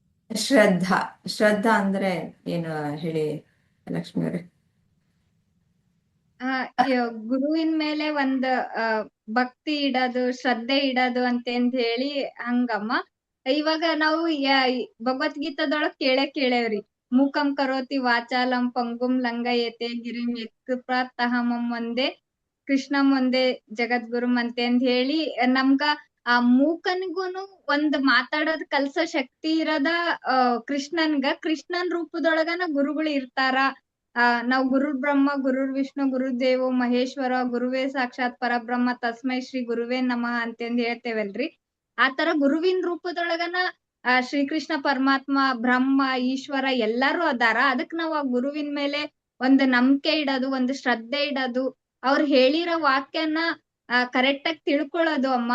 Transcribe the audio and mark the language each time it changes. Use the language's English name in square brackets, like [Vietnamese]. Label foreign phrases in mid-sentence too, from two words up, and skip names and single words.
[Kannada] ಶ್ರದ್ಧಾ ಶ್ರದ್ಧಾ ಅಂದ್ರೆ ಏನು ಹೇಳಿ ಲಕ್ಷ್ಮಿ ಅವರೇ? ಗುರುವಿನ ಮೇಲೆ ಒಂದ್ ಆ, ಭಕ್ತಿ ಇಡೋದು, ಶ್ರದ್ಧೆ ಇಡೋದು ಅಂತಂದ್ ಹೇಳಿ ಹಂಗಮ್ಮ. ಇವಾಗ ನಾವು ಭಗವದ್ಗೀತಾದೊಳಗ್ ಕೇಳೇವ್ರಿ, [Sanskrit] ಮೂಕಂ ಕರೋತಿ ವಾಚಾಲಂ ಪಂಗುಂ ಲಂಘಯತೆ ಗಿರಿಂ ಯತ್ಕೃಪಾತ್ತಹಮಂ ಒಂದೇ ಕೃಷ್ಣಂ ಒಂದೇ ಜಗದ್ಗುರುಂ [Kannada] ಅಂತಂದ್ ಹೇಳಿ ನಮ್ಗ ಆ ಮೂಕನಿಗೂನು ಒಂದ್ ಮಾತಾಡೋದ್ ಕಲ್ಸೋ ಶಕ್ತಿ ಇರದ ಕೃಷ್ಣನ್ ರೂಪದೊಳಗನ ಗುರುಗಳು ಇರ್ತಾರ. [Sanskrit] ನಾವ್ ಗುರುರ್ ಬ್ರಹ್ಮ ಗುರುರ್ ವಿಷ್ಣು ಗುರುದೇವೋ ಮಹೇಶ್ವರ ಗುರುವೇ ಸಾಕ್ಷಾತ್ ಪರಬ್ರಹ್ಮ ತಸ್ಮೈ ಶ್ರೀ ಗುರುವೇ ನಮಃ [Kannada] ಅಂತಂದ್ ಹೇಳ್ತೇವಲ್ರಿ. ಆತರ ಗುರುವಿನ ರೂಪದೊಳಗನ ಶ್ರೀಕೃಷ್ಣ ಪರಮಾತ್ಮ, ಬ್ರಹ್ಮ, ಈಶ್ವರ ಎಲ್ಲಾರು ಅದಾರ. ಅದಕ್ ನಾವ್ ಆ ಗುರುವಿನ ಮೇಲೆ ಒಂದು ನಂಬಿಕೆ ಇಡೋದು, ಒಂದು ಶ್ರದ್ಧೆ ಇಡೋದು, ಅವ್ರು ಹೇಳಿರೋ ವಾಕ್ಯನ ಕರೆಕ್ಟ್ ಆಗಿ ತಿಳ್ಕೊಳ್ಳೋದು ಅಮ್ಮ.